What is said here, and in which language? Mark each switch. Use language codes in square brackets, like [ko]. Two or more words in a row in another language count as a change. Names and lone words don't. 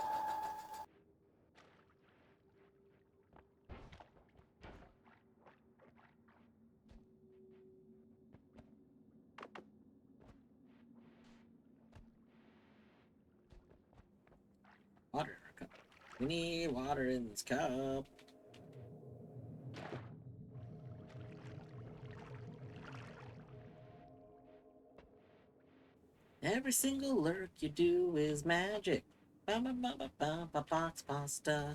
[en] Water in our cup. We need water in this cup. Every single lurk you do is magic. Ba ba ba ba ba ba box pasta.